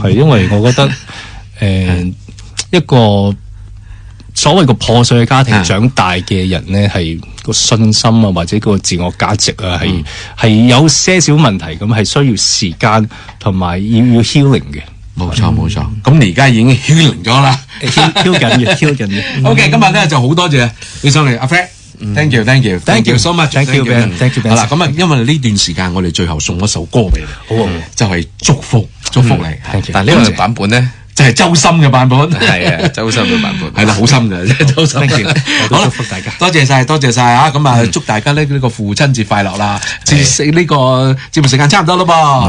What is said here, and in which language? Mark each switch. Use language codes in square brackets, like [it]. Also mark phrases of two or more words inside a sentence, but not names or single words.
[yue] 係因為我覺得一個所謂個破碎嘅家庭長大嘅人呢，係個信心啊，或者個自我價值啊，係有些少問題，咁係需要時間同埋要 healing 嘅。冇錯。咁你而家已經 healing 咗啦，heal 緊嘅。 OK， 今日咧就好多謝你上嚟，阿 Fred。 [en] Thank you so much。 Thank you Ben。 [yue] 好啦，咁啊，因為呢段時間我哋最後送一首歌俾你，好，就係祝福你。但呢個版本咧，就係周深嘅版本，係啊，周深嘅版本，係啦，好深嘅，周深。好啦，祝福大家，多謝晒啊！咁啊，祝大家呢個父親節快樂啦！呢個節目時間差唔多啦噃，